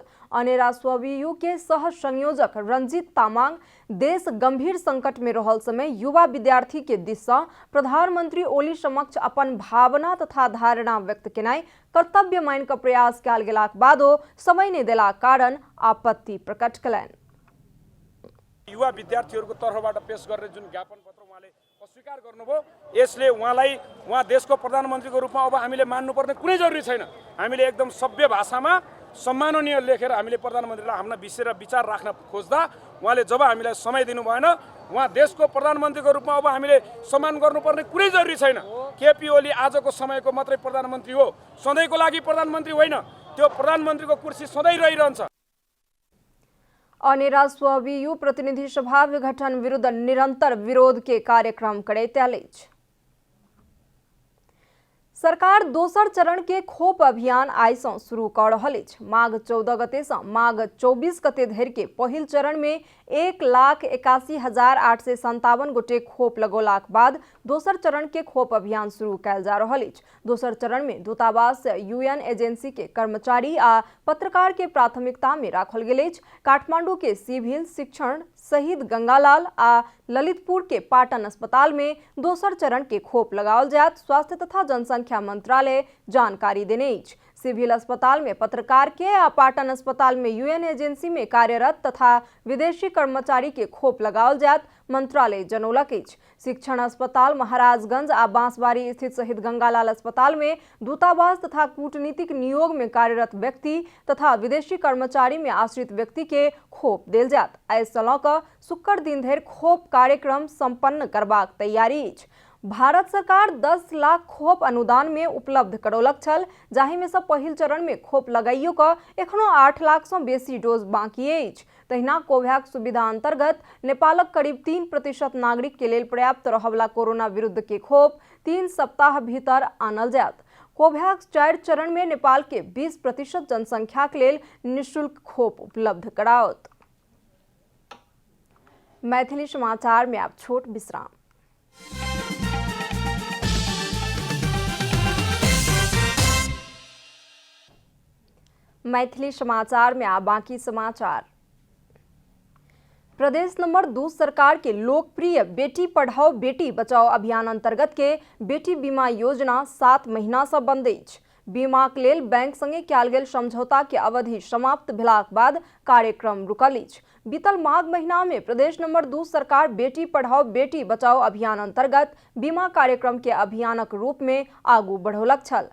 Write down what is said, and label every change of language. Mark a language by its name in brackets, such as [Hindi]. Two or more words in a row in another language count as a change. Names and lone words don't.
[Maithili] अनेरा स्वयं के सह संयोजक रंजीत तामांग देश गंभीर संकट में रहल समय युवा विद्यार्थी के दिस सँ प्रधानमंत्री ओली समक्ष अपन भावना तथा धारणा व्यक्त केनाई कर्तव्य मानि कऽ प्रयास कयल गेलाक बादो समय नहीं देलाक कारण आपत्ति प्रकट कयलनि। [Nepali] युवा विद्यार्थीहरूको तर्फबाट पेश गर्ने जुन ज्ञापन पत्र उहाँले अस्वीकार गर्नुभयो, यसले उहाँ देशको प्रधानमन्त्रीको रूपमा अब हामीले मान्नुपर्ने कुनै जरुरी छैन। हामीले एकदम सभ्य भाषामा सम्माननीय लेखेर हामीले प्रधानमन्त्रीलाई हाम्रा विचार राख्न खोज्दा उहाँले जब हामीलाई समय दिनु भएन, उहाँ देशको प्रधानमन्त्रीको रूपमा अब हामीले सम्मान गर्नुपर्ने कुनै जरुरी छैन। केपी ओली आजको समयको मात्रै प्रधानमन्त्री हो, सधैँको लागि प्रधानमन्त्री होइन। त्यो प्रधानमन्त्रीको कुर्सी सधैँ रहिरहन्छ। [Maithili] अनेरा स्वयं प्रतिनिधि सभा विघटन विरुद्ध निरंतर विरोध के कार्यक्रम करैत आयल अछि। सरकार दोसर चरण के खोप अभियान आई से शुरू कर रहल अछि। माघ 14 गते से माघ 24 गते धरि के पहिल चरण में 1,81,857 गोटे खोप लगौलाक बाद दोसर चरण के खोप अभियान शुरू कयल जा रहल अछि। दोसर चरण में दूतावास, [English] UN agency [Maithili] के कर्मचारी आ पत्रकार के प्राथमिकता में राखल गेल अछि। काठमांडू के सिविल, शिक्षण, शहीद गंगालाल आ ललितपुर के पाटन अस्पताल में दोसर चरण के खोप लगाओल जायत। स्वास्थ्य तथा जनसंख्या मंत्रालय जानकारी देने अछि। सिविल अस्पताल में पत्रकार के आ पाटन अस्पताल में [English] UN agency [Maithili] में कार्यरत तथा विदेशी कर्मचारी के खोप लगाओल जायत मंत्रालय जनौलक अछि। शिक्षण अस्पताल, महाराजगंज आ बांसबारी स्थित शहीद गंगालाल अस्पताल में दूतावास तथा कूटनीतिक नियोग में कार्यरत व्यक्ति तथा विदेशी कर्मचारी में आश्रित व्यक्ति के खोप देल जायत। एहि सँ लऽ कऽ शुक्र दिन धरि खोप कार्यक्रम संपन्न करबाक तैयारी अछि। भारत सरकार 10 लाख खोप अनुदान में उपलब्ध करौलक छल, जाहि में से पहिल चरण में खोप लगाइयो क एखनो 8 लाख से बेसी डोज बाकी अछि। तहिना कोवैक्स सुविधा अंतर्गत नेपालक करीब 3% नागरिक के लेल पर्याप्त रहबला कोरोना विरुद्ध के खोप 3 सप्ताह भीतर आनल जायत। कोवैक्स 4 चरण में नेपाल के 20% जनसंख्या के लेल निःशुल्क खोप उपलब्ध कराओत। मैथिली समाचार में आप छोट विश्राम। मैथिली समाचार में आ बाकी समाचार। प्रदेश नंबर 2 सरकार के लोकप्रिय बेटी पढ़ाओ बेटी बचाओ अभियान अंतर्गत के बेटी बीमा योजना 7 महीना से बंद अछि। बीमाक लेल बैंक संगे कयल गेल समझौता के अवधि समाप्त भेलाक बाद कार्यक्रम रुकल अछि। बीतल माघ महीना में प्रदेश नंबर 2 सरकार बेटी पढ़ाओ बेटी बचाओ अभियान अंतर्गत बीमा कार्यक्रम के अभियानक रूप में आगू बढ़ौलक छल।